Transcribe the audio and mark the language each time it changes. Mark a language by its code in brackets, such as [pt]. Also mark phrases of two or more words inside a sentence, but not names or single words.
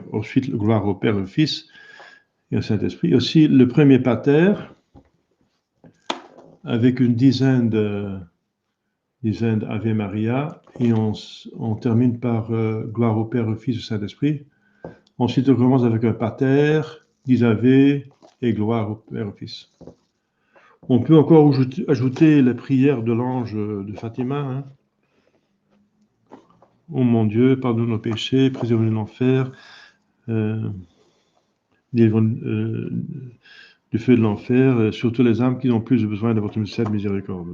[fr] Ensuite, gloire au Père, au Fils et au Saint-Esprit. Aussi, le premier pater, avec une dizaine d'Ave Maria, et on termine par gloire au Père, au Fils et au Saint-Esprit. Ensuite, on commence avec un pater, 10 Ave et gloire au Père, au Fils. On peut encore ajouter les prières de l'ange de Fatima. Hein. Oh mon Dieu, pardonne nos péchés, préserve-nous de l'enfer, du feu de l'enfer, surtout les âmes qui ont plus besoin de votre sainte miséricorde.